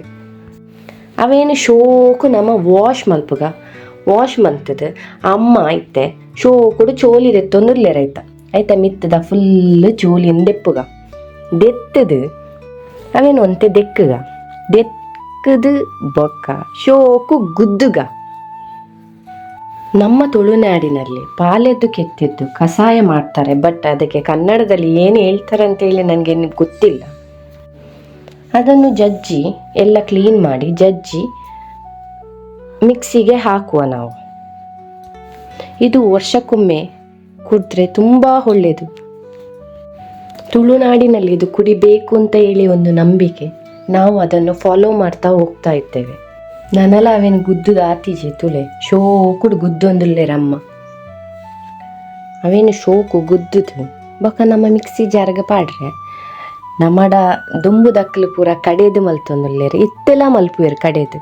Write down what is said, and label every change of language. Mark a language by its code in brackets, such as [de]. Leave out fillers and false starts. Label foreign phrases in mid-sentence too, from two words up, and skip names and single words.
[tcy] ಅವೇನು ಶೋಕು ನಮ್ಮ ವಾಶ್ ಮಲ್ತದ ಅಮ್ಮ ಐತೆ ಶೋಕುಡು ಚೋಲಿ ದೆತ್ತೊಂದುರ್ಲೇರ ಐತ ಮಿತ್ತದ ಫುಲ್ ಚೋಲಿನ ದೆಪ್ಪುಗ ದೆತ್ತದು ಅವೇನು ಒಂತೆ ದೆಕ್ಕದು ಬೊಕ್ಕ ಶೋಕು ಗುದ್ದುಗ. [kn] ನಮ್ಮ ತುಳುನಾಡಿನಲ್ಲಿ ಪಾಲೆದ್ದು ಕೆತ್ತಿದ್ದು ಕಷಾಯ ಮಾಡ್ತಾರೆ, ಬಟ್ ಅದಕ್ಕೆ ಕನ್ನಡದಲ್ಲಿ ಏನು ಹೇಳ್ತಾರೆ ಅಂತೇಳಿ ನನಗೆ ಗೊತ್ತಿಲ್ಲ. ಅದನ್ನು ಜಜ್ಜಿ ಎಲ್ಲ ಕ್ಲೀನ್ ಮಾಡಿ ಜಜ್ಜಿ ಮಿಕ್ಸಿಗೆ ಹಾಕುವ ನಾವು. ಇದು ವರ್ಷಕ್ಕೊಮ್ಮೆ ಕುಡಿದ್ರೆ ತುಂಬ ಒಳ್ಳೆಯದು. ತುಳುನಾಡಿನಲ್ಲಿ ಇದು ಕುಡಿಬೇಕು ಅಂತ ಹೇಳಿ ಒಂದು ನಂಬಿಕೆ. ನಾವು ಅದನ್ನು ಫಾಲೋ ಮಾಡ್ತಾ ಹೋಗ್ತಾ ಇದ್ದೇವೆ. [tcy] ನನಲ ಅವೇನು ಗುದ್ದುದು ಆತೀಜೆ ತುಳೆ ಶೋಕುಡು ಗುದ್ದೊಂದುಲ್ಲೇರಮ್ಮ ಅವೇನು ಶೋಕು ಗುದ್ದುದು ಬೊಕ್ಕ ನಮ್ಮ ಮಿಕ್ಸಿ ಜಾರ್ಗೆ ಪಾಡ್ರೆ ನಮ್ಮಡ ದುಂಬು ದಕ್ಕಲು ಪೂರ ಕಡೆದು ಮಲ್ತೊಂದುಲ್ಲೇರು ಇತ್ತೆಲ್ಲ ಮಲ್ಪುವೇರು ಕಡೆದು.